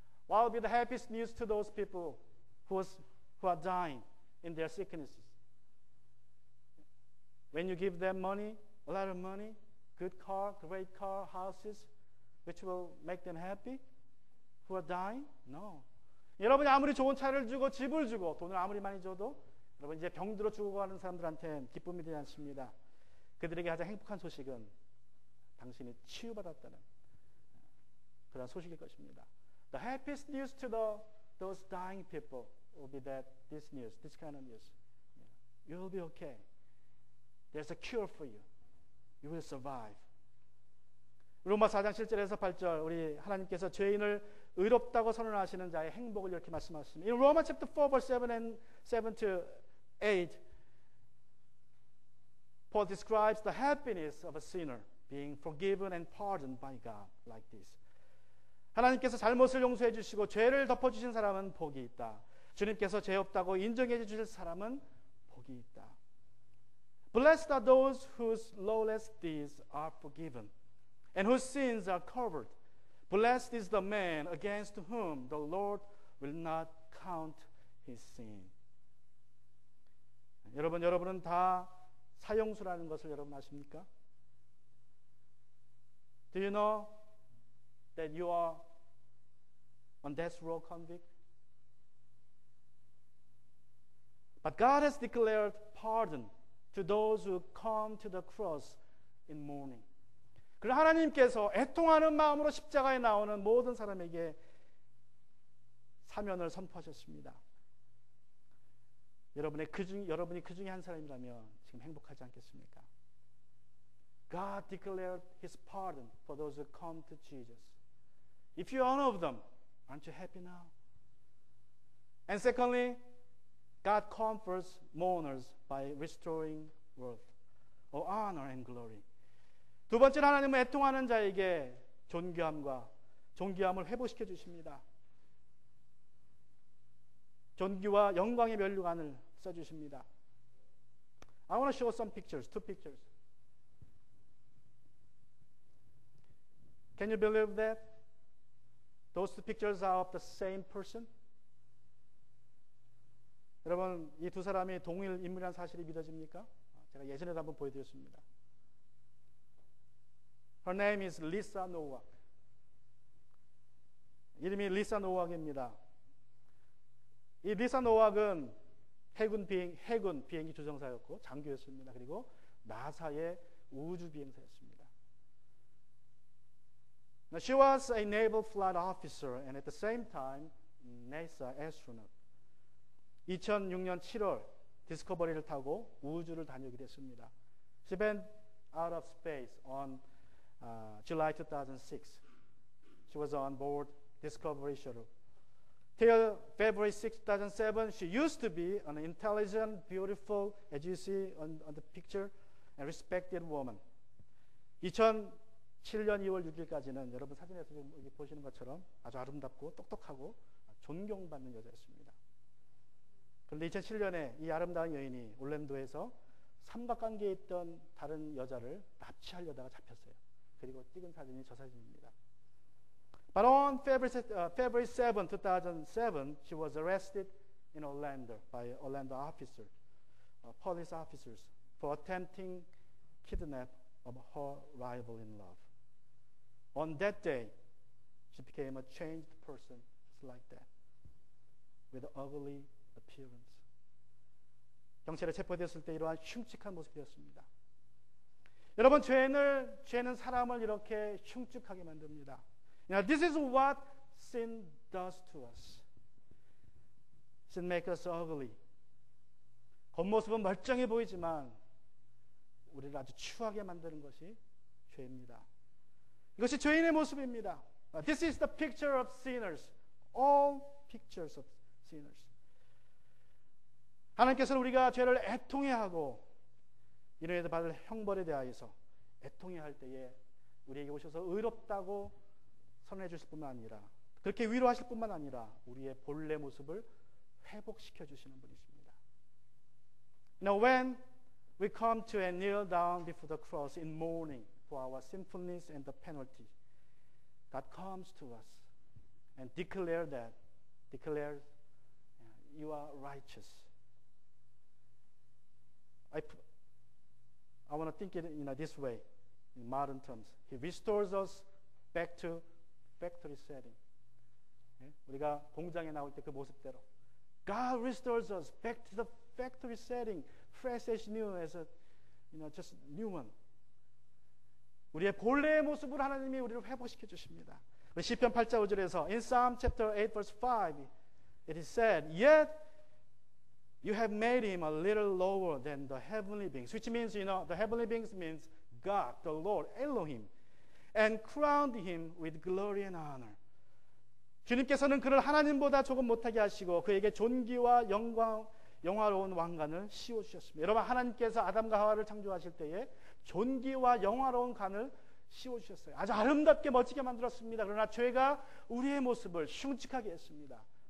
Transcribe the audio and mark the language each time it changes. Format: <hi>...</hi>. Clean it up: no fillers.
<en>What will be the happiest news to those people who are dying in their sicknesses? When you give them money, a lot of money, good car, great car, houses, which will make them happy? Who are dying? No.</en> <ko>여러분이 아무리 좋은 차를 주고 집을 주고 돈을 아무리 많이 줘도 여러분 이제 병들어 죽어가는 사람들한테는 기쁨이 되지 않습니다. 그들에게 가장 행복한 소식은 당신이 치유받았다는 그런 소식일 것입니다.</ko> <en>The happiest news to those dying people will be that this kind of news. You will be okay. There's a cure for you. You will survive.</en> <ko>로마 4장 7절에서 8절 우리 하나님께서 죄인을 의롭다고 선언하시는 자의 행복을 이렇게 말씀하십니다.</ko> <en>In Romans chapter 4 verse 7 to 8 Paul describes the happiness of a sinner being forgiven and pardoned by God like this.</en> <ko>하나님께서 잘못을 용서해 주시고 죄를 덮어 주신 사람은 복이 있다. 주님께서 죄 없다고 인정해 주실 사람은 복이 있다.</ko> <en>Blessed are those whose lawless deeds are forgiven and whose sins are covered. Blessed is the man against whom the Lord will not count his sin.</en> <ko>여러분은 다 사형수라는 것을 여러분 아십니까?</ko> <en>Do you know that you are on death row convict? But God has declared pardon to those who come to the cross in mourning.</en> <ko>그러나 하나님께서 애통하는 마음으로 십자가에 나오는 모든 사람에게 사면을 선포하셨습니다. 여러분이 그 중에 한 사람이라면 지금 행복하지 않겠습니까?</ko> <en>God declared His pardon for those who come to Jesus. If you are one of them, aren't you happy now? And secondly, God comforts mourners by restoring worth, or honor and glory.</en> <ko>두 번째는 하나님은 애통하는 자에게 존귀함을 회복시켜 주십니다. 존귀와 영광의 면류관을 써주십니다.</ko> <en>I want to show some pictures, two pictures. Can you believe that? Those two pictures are of the same person?</en> <ko>여러분, 이 두 사람이 동일 인물이라는 사실이 믿어집니까? 제가 예전에도 한번 보여드렸습니다.</ko> <en>Her name is Lisa Nowak.</en> <ko>이름이 리사 노왁입니다. 이 리사 노왁은 해군 비행기 조종사였고 장교였습니다. 그리고 나사의 우주 비행사였습니다.</ko> <en>Now, she was a naval flight officer and at the same time NASA astronaut.</en> <ko>2006년 7월 디스커버리를 타고 우주를 다니게 됐습니다.</ko> <en>She went out of space on July 2006. She was on board Discovery shuttle. Till February 6, 2007, she used to be an intelligent, beautiful, as you see on the picture, and respected woman.</en> <ko>2007년 2월 6일까지는 여러분 사진에서 지금 여기 보시는 것처럼 아주 아름답고 똑똑하고 존경받는 여자였습니다. 그런데 2007년에 이 아름다운 여인이 올랜도에서 삼각관계에 있던 다른 여자를 납치하려다가 잡혔어요. 그리고 찍은 사진이 저 사진입니다.</ko> <en>But on February 7, 2007, she was arrested in Orlando by Orlando officers, police officers, for attempting kidnap of her rival in love. On that day, she became a changed person like that, with ugly appearance.</en> <ko>경찰에 체포됐을 때 이러한 흉측한 모습이었습니다. 여러분, 죄는 사람을 이렇게 흉측하게 만듭니다.</ko> <en>Now, this is what sin does to us. Sin makes us ugly.</en> <ko>겉모습은 멀쩡해 보이지만 우리를 아주 추하게 만드는 것이 죄입니다. 이것이 죄인의 모습입니다.</ko> <en>This is the picture of sinners. All pictures of sinners.</en> <ko>하나님께서는 우리가 죄를 애통해하고 이로 인해 받을 형벌에 대하여서 애통해할 때에 우리에게 오셔서 의롭다고 선언해 주실 뿐만 아니라 그렇게 위로하실 뿐만 아니라 우리의 본래 모습을 회복시켜 주시는 분이십니다.</ko> <en>Now when we come to and kneel down before the cross in mourning for our sinfulness and the penalty, God comes to us and declares you are righteous. I want to think it in this way, in modern terms. He restores us back to factory setting.</en> <ko>우리가 공장에 나올 때 그 모습대로</ko> <en>God restores us back to the factory setting, fresh as new, as a, just new one.</en> <ko>우리의 본래의 모습을 하나님이 우리를 회복시켜 주십니다. 시편 8장 5절에서</ko> <en>in Psalm chapter 8 verse 5 it is said, yet you have made him a little lower than the heavenly beings, which means, the heavenly beings means God, the Lord, Elohim, and crowned him with glory and honor.</en> <ko>주님께서는 그를 하나님보다 조금 못하게 하시고 그에게 존귀와 영화로운 왕관을 씌워주셨습니다. 여러분, 하나님께서 아담과 하와를 창조하실 때에 존귀와 영화로운 관을 씌워주셨어요. 아주 아름답게 멋지게 만들었습니다. 그러나 죄가 우리의 모습을 흉측하게 했습니다.</ko>